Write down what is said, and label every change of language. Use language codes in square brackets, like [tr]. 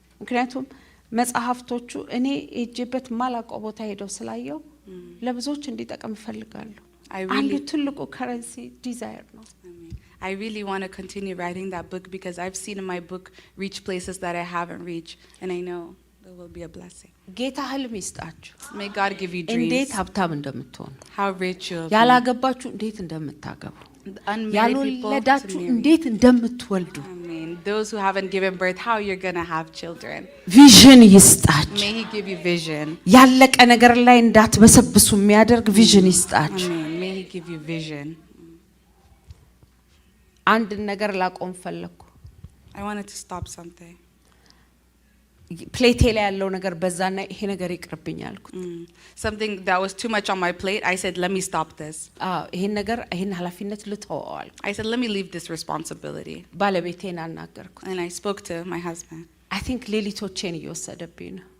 [am] ምክንያቱም መጽሐፍቶቹ እኔ እጅበት ማላውቀው ቦታ ሄደው ስላየው ለብዙዎች እንዲጠቅም እፈልጋለሁ። አንዱ ትልቁ ከረንሲ ዲዛይር ነው። [en] I really want to continue writing that book because I've seen in my book reach places that I haven't reached, and I know there will be a blessing. [am] ጌታ ህልም ይስጣችሁ። [en] May God give you dreams. [am] እንዴት ሀብታም እንደምትሆኑ፣ [en] How rich you'll be. [am] ያላገባችሁ እንዴት እንደምታገቡ፣ [en] Unmarried people to [am] ያልወለዳችሁ [en] marry. [am] እንዴት እንደምትወልዱ፣ [en] Amen. Those who haven't given birth, how you're going to have children. [am] ቪዥን ይስጣችሁ። [en] May He give you vision. [am] ያለቀ ነገር ላይ እንዳትበሰብሱ የሚያደርግ ቪዥን ይስጣችሁ። [en] Amen. May He give you vision. [am] አንድ ነገር ላቆም ፈለኩ። [en] I wanted to stop something. [am] ፕሌቴ ላይ ያለው ነገር በዛና ይሄ ነገር ይቅርብኝ አልኩት። [en] Something that was too much on my plate, I said, let me stop this. [am] ይሄን ኃላፊነት ልተወው አልኩ። [en] I said, let me leave this responsibility. [am] ባለቤቴን አናገርኩት። [en] And I spoke to my husband. I think [am] ሌሊቶቼን እየወሰደብኝ ነው።